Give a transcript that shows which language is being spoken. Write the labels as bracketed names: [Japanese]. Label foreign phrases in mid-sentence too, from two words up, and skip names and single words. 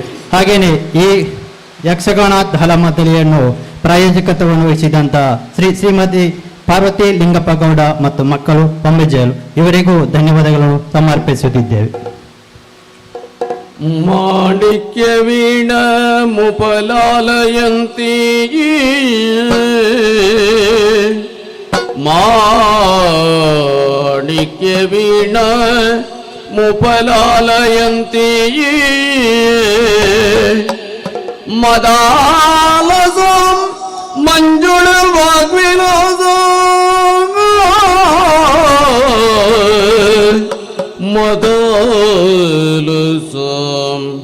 [Kannada] ಹಾಗೆಯೇ ಈ ಯಕ್ಷಗಾನ ತಾಳಮದ್ದಲೆಯನ್ನು ಪ್ರಾಯೋಜಕತ್ವವನ್ನು ವಹಿಸಿದಂಥ ಶ್ರೀಮತಿ ಪಾರ್ವತಿ ಲಿಂಗಪ್ಪ ಗೌಡ ಮತ್ತು ಮಕ್ಕಳು ಪಂಬೆಜಲು ಇವರಿಗೂ ಧನ್ಯವಾದಗಳನ್ನು ಸಮರ್ಪಿಸುತ್ತಿದ್ದೇವೆ. [Sanskrit] ಮಾಣಿಕ್ಯ ವೀಣ ಮುಪಲಾಲಯಂತಿ ಮಾಣಿಕ್ಯ ವೀಣ ಮುಪಲಾಲಯಂತಿ ಮದಾಲಸಂ ಮಂಜುಳ ವಾಗ್ವಿಲಾಸಂ ಮದಾಲಸಂ